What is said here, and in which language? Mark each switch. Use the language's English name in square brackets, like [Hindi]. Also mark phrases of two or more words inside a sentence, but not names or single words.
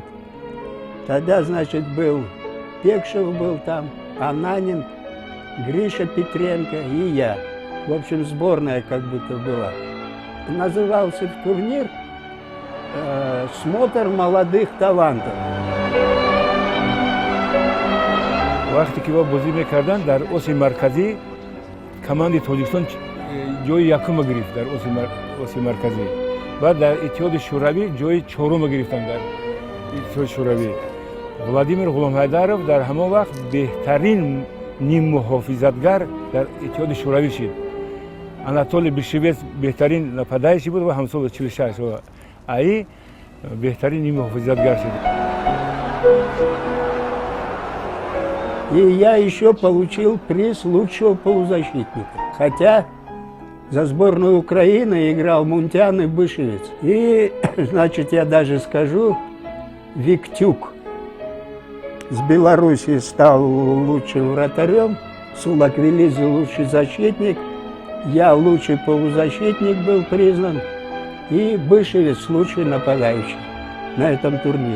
[Russian] Тогда, значит, был Пекшев был там, Ананин, Гриша Петренко и я. В общем, сборная как будто была. Назывался турнир «Смотр молодых талантов». [Persian] وقتی که با بازی میکردن در اوسی مرکزی کماند تاجیکستان جای یکم گرفت در اوسی مرکزی بعد در اتحاد شوروی جای 4 گرفتن در اتحاد شوروی ولادیمیر غلامحیدرов در همان وقت بهترین نیم محافظتگر در اتحاد شوروی شد آناتولی بیلشویц بهترین нападающий بود و همسال 46 و ای بهترین نیم محافظتگر شد. [Russian] И я еще получил приз лучшего полузащитника. Хотя за сборную Украины играл Мунтян и Бышевец. И, значит, я даже скажу, Виктюк с Белоруссии стал лучшим вратарем, Сулаквилидзе лучший защитник, я лучший полузащитник был признан, и Бышевец лучший нападающий на этом турнире.